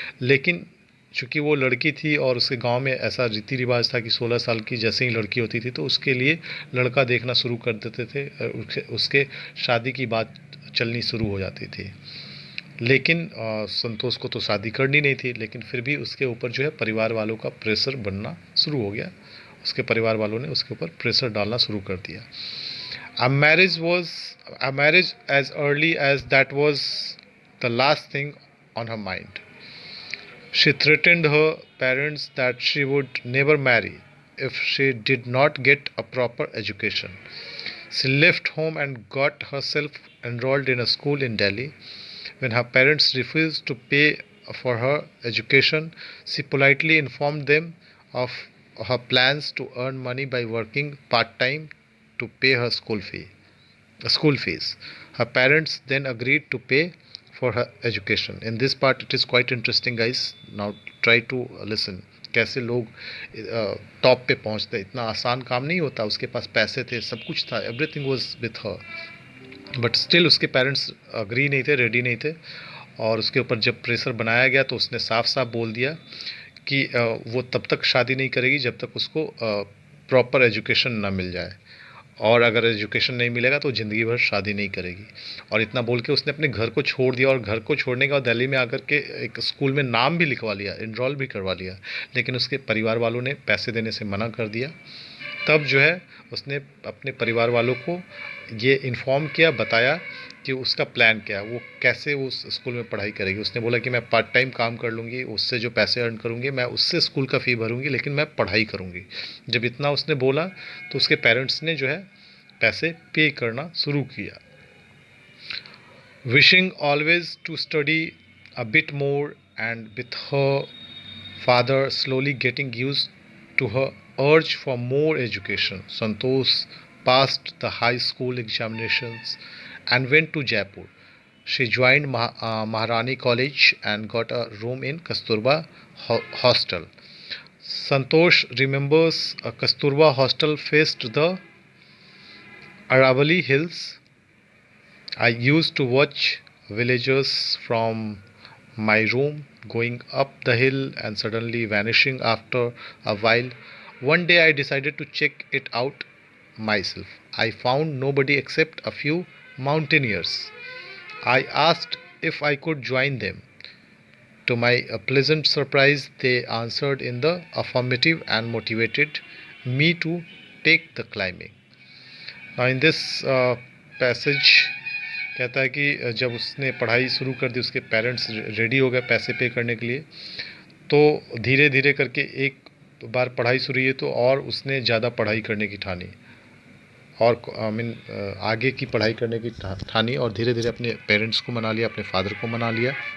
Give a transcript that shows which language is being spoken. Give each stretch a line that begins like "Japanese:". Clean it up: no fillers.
Hindi: लेकिन चूँकि वो लड़की थी और उसके गांव में ऐसा रीति रिवाज था कि 16 साल की जैसे ही लड़की होती थी तो उसके लिए लड़का देखना शुरू कर देते थे, उसके शादी की बात चलनी शुरू हो जाती थी। लेकिन संतोष को तो शादी करनी नहीं थी, लेकिन फिर भी उसके ऊपर जो है परिवार वालों का प्रेशर बनना शुरू हो गया। उसके परिवार वालों ने उसके ऊपर प्रेशर डालना शुरू कर दिया।
English: A marriage as early as that was the last thing on her mind. She threatened her parents that she would never marry if she did not get a proper education. She left home and got herself enrolled in a school in Delhi. When her parents refused to pay for her education, she politely informed them of her plans to earn money by working part time to pay her school fees. Her parents then agreed to pay for her education. In this part, it is quite interesting, guys. Now try to listen.
Hindi: कैसे लोग top पे पहुंचते, इतना आसान काम नहीं होता। उसके पास पैसे थे, सब कुछ था,
English: everything was with her, but still
Hindi: उसके पेरेंट्स अग्री नहीं थे, रेडी नहीं थे। और उसके ऊपर जब प्रेशर बनाया गया तो उसने साफ साफ बोल दिया कि वो तब तक शादी नहीं करेगी जब तक उसको प्रॉपर एजुकेशन ना मिल जाए, और अगर एजुकेशन नहीं मिलेगा तो ज़िंदगी भर शादी नहीं करेगी। और इतना बोल के उसने अपने घर को छोड़ दिया, और घर को छोड़ने के बाद दिल्ली में आकर के एक स्कूल में नाम भी लिखवा लिया, इनरोल भी करवा लिया। लेकिन उसके परिवार वालों ने पैसे देने से मना कर दिया। तब जो है उसने अपने परिवार वालों को ये इन्फॉर्म किया, बताया कि उसका प्लान क्या है, वो कैसे उस स्कूल में पढ़ाई करेगी। उसने बोला कि मैं पार्ट टाइम काम कर लूँगी, उससे जो पैसे अर्न करूँगी मैं उससे स्कूल का फ़ी भरूँगी, लेकिन मैं पढ़ाई करूँगी। जब इतना उसने बोला तो उसके पेरेंट्स ने जो है पैसे पे करना शुरू किया।
English: Wishing always to study a bit more, and with her father slowly getting used to her urge for more education, Santosh passed the high school examinations and went to Jaipur. She joined Maharani College and got a room in Kasturba Hostel. Santosh remembers a Kasturba hostel faced the Aravali Hills. I used to watch villagers from my room going up the hill and suddenly vanishing after a while. One day I decided to check it out myself. I found nobody except a few mountaineers. I asked if I could join them. To my pleasant surprise, they answered in the affirmative and motivated me to take the climbing. Now, in this passage,
Hindi: कहता है कि जब उसने पढ़ाई शुरू कर दी, उसके parents ready हो गए पैसे पे करने के लिए, तो धीरे धीरे करके एक बार पढ़ाई शुरू हुई तो और उसने ज़्यादा पढ़ाई करने की ठानी, और
English: I mean
Hindi: आगे की पढ़ाई करने की ठानी, और धीरे धीरे अपने पेरेंट्स को मना लिया, अपने फादर को मना लिया।